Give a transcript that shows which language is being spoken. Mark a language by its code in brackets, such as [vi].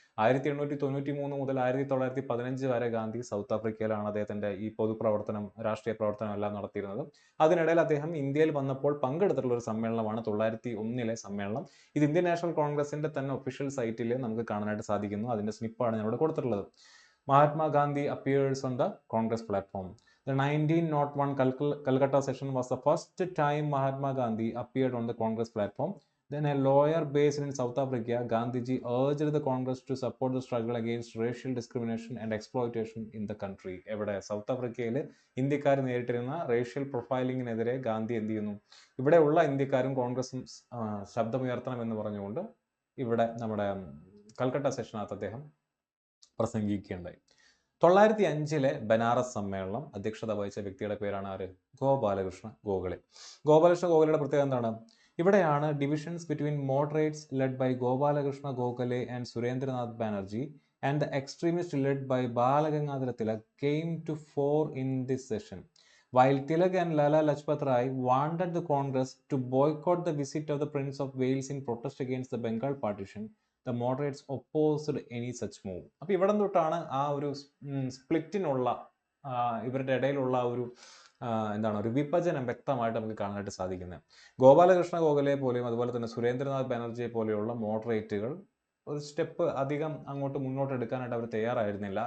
[ml] 1893 മുതൽ 1915 വരെ ഗാന്ധി സൗത്ത് ആഫ്രിക്കയിലാണ് അദ്ദേഹത്തിൻ്റെ ഈ പൊതുപ്രവർത്തനം, രാഷ്ട്രീയ പ്രവർത്തനം എല്ലാം നടത്തിയിരുന്നത്. അതിനിടയിൽ അദ്ദേഹം ഇന്ത്യയിൽ വന്നപ്പോൾ പങ്കെടുത്തിട്ടുള്ള ഒരു സമ്മേളനമാണ് 901 സമ്മേളനം. ഇത് ഇന്ത്യൻ നാഷണൽ കോൺഗ്രസിന്റെ തന്നെ ഒഫീഷ്യൽ സൈറ്റിൽ നമുക്ക് കാണാനായിട്ട് സാധിക്കുന്നു. അതിന്റെ സ്നിപ്പാണ് ഞാൻ ഇവിടെ കൊടുത്തിട്ടുള്ളത്. [en] Mahatma appears on the Congress platform. The 1901 Calcutta session was the first time Mahatma Gandhi appeared on the Congress platform. Then a lawyer based in South Africa, Gandhiji urged the Congress to support the struggle against racial discrimination and exploitation in the country. [ml] എവിടെ? South ആഫ്രിക്കയിൽ ഇന്ത്യക്കാർ നേരിട്ടിരുന്ന racial പ്രൊഫൈലിങ്ങിനെതിരെ Gandhi എന്ത് ചെയ്യുന്നു? ഇവിടെ ഉള്ള ഇന്ത്യക്കാരും കോൺഗ്രസും ശബ്ദമുയർത്തണമെന്ന് പറഞ്ഞുകൊണ്ട് ഇവിടെ നമ്മുടെ കൽക്കട്ട സെഷനകത്ത് അദ്ദേഹം പ്രസംഗിക്കുകയുണ്ടായി. 905 ബനാറസ് സമ്മേളനം അധ്യക്ഷത വഹിച്ച വ്യക്തിയുടെ പേരാണ് ആര്? ഗോപാലകൃഷ്ണ ഗോഖലെ. ഗോപാലകൃഷ്ണ ഗോഖലയുടെ പ്രത്യേകത എന്താണ്? ഇവിടെയാണ് [en] Divisions between moderates led by Gopalakrishna Gokhale and Surendranath Banerjee and the extremists led by Balagangadhara Tilak came to fore in this session. While Tilak and Lala Lajpat Rai wanted the Congress to boycott the visit of the Prince of Wales in protest against the Bengal partition, the moderates opposed any such move. [ml] അപ്പോൾ ഇവിടെ തൊട്ടാണ് ആ ഒരു സ്പ്ലിറ്റിനുള്ള ഇവരുടെ ഇടയിലുള്ള ഒരു എന്താണ് ഒരു വിഭജനം വ്യക്തമായിട്ട് നമുക്ക് കാണാനായിട്ട് സാധിക്കുന്നത്. ഗോപാലകൃഷ്ണ ഗോഖലെ പോലെയും അതുപോലെ തന്നെ സുരേന്ദ്രനാഥ് ബാനർജിയെ പോലെയുള്ള മോഡറേറ്റുകൾ ഒരു സ്റ്റെപ്പ് അധികം അങ്ങോട്ട് മുന്നോട്ട് എടുക്കാനായിട്ട് അവർ തയ്യാറായിരുന്നില്ല.